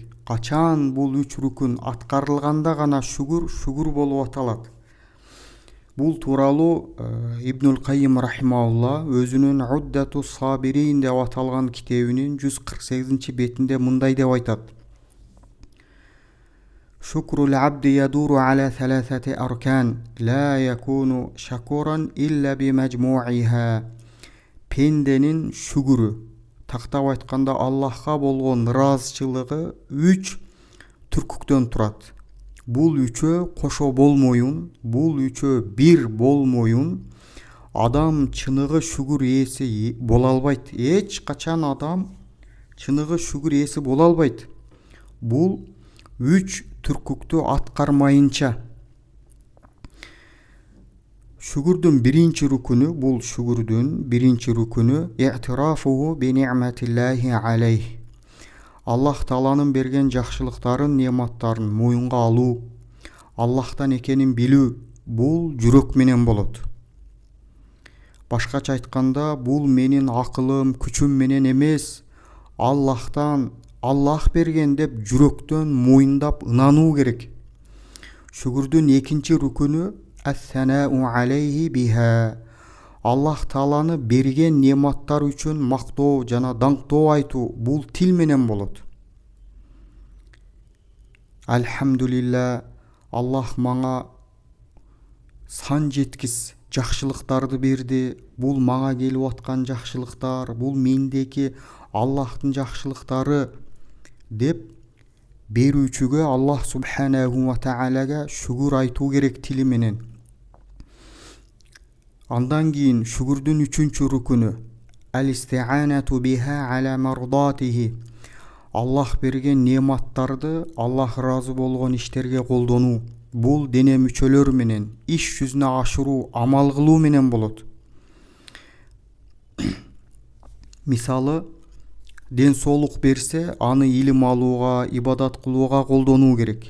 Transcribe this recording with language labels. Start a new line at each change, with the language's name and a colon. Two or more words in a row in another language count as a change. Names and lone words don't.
Kyrgyz: Качан бул 3 рүкүн аткарылганда гана шүгүр болуп аталат. Бул тууралуу Ибнул Каййим рахимахулла өзүнүн Уддату Сабирин деп аталган китебинин 148 бетинде мындай деп айтат:
Arabic: "شكر العبد يدور على ثلاثة أركان، لا يكون شاكرا إلا بمجموعها."
Kyrgyz: Пенденин шүгүрү, тактап айтканда Аллахка болгон ыраазычылыгы 3 түркүктөн турат. Бул үчөө кошо болмоюн, бул үчөө бир болмоюн адам чыныгы шүгүр ээси боло албайт. Эч качан адам чыныгы шүгүр ээси боло албайт. Бул 3 түркүктү аткармайынча.
Arabic: Шүгүрдүн биринчи рүкүнү اعتراف بنعمة الله عليه.
Kyrgyz: Аллах Тааланын берген жакшылыктарын, нематтарын моюнга алуу, Аллахтан экенин билүү, бул жүрөк менен болот. Башкача айтканда, бул менин акылым, күчүм менен эмес, Аллахтан, Аллах берген деп жүрөктөн моюндап ынануу керек. Шүгүрдүн экинчи рүкүнү
Arabic: الثناء عليه بها.
Kyrgyz: Аллах Тааланы берген нематтар үчүн мактоо жана даңктоо айтуу, бул тил менен болот. Альхамдулилла, Аллах мага сан жеткис жакшылыктарды берди. Бул мага келип аткан жакшылыктар, бул мендеки Аллахтын жакшылыктары деп берүүчүгө Аллах
Arabic: سبحانه وتعالى
Kyrgyz: шүгүр айтуу керек тили менен. Андан кийин шүгүрдүн 3-чү рүкүнү
Arabic: الاستعانة بها على مرضاته.
Kyrgyz: Аллах берген нематтарды Аллах ыраазы болгон иштерге колдонуу. Бул дене мүчөлөр менен, иш жүзүнө ашыруу, амал кылуу менен болот. Мисалы, ден соолук берсе, аны илим алууга, ибадат кылууга колдонуу керек.